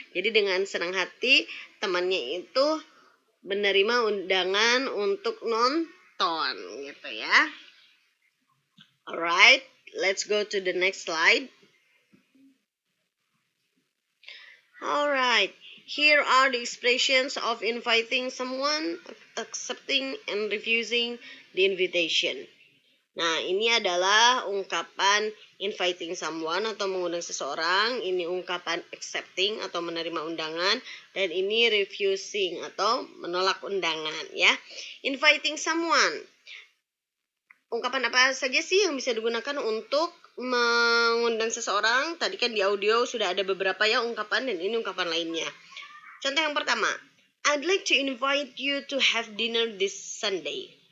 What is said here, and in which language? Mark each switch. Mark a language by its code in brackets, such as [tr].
[id] Jadi dengan senang hati temannya itu menerima undangan untuk nonton gitu ya. [en] Alright, let's go to the next slide. Alright, here are the expressions of inviting someone, accepting and refusing the invitation. [id] Nah, ini adalah ungkapan inviting someone atau mengundang seseorang, ini ungkapan accepting atau menerima undangan, dan ini refusing atau menolak undangan ya. Inviting someone. Ungkapan apa saja sih yang bisa digunakan untuk mengundang seseorang? Tadi kan di audio sudah ada beberapa ya ungkapan, dan ini ungkapan lainnya. Contoh yang pertama, [en] I'd like to invite you to have dinner this Sunday.